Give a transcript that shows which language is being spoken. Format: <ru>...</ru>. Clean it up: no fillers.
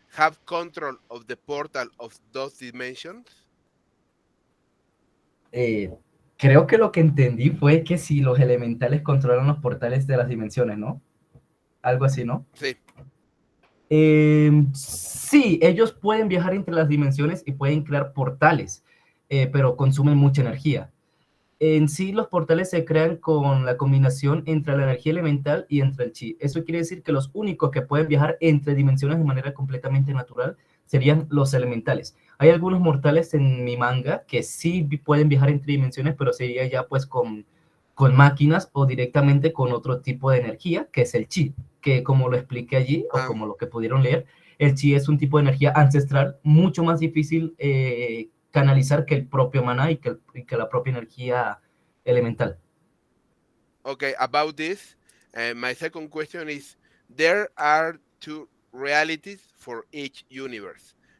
<en>have control of the portal of those dimensions?</en> <es>Creo que lo que entendí fue que si los elementales controlan los portales de las dimensiones, ¿no? Algo así, ¿no? Sí. Sí, ellos pueden viajar entre las dimensiones y pueden crear portales, pero consumen mucha energía. En sí, los portales se crean con la combinación entre la energía elemental y entre el chi. Eso quiere decir que los únicos que pueden viajar entre dimensiones de manera completamente natural serían los elementales. Hay algunos mortales en mi manga que sí pueden viajar entre dimensiones, pero sería ya pues con máquinas o directamente con otro tipo de energía, que es el chi, que como lo expliqué allí, o como lo que pudieron leer, el chi es un tipo de energía ancestral mucho más difícil canalizar que el propio maná y que la propia energía elemental.</es> <en>Okay, about this, my second question is, there are two realities for each universe.</en>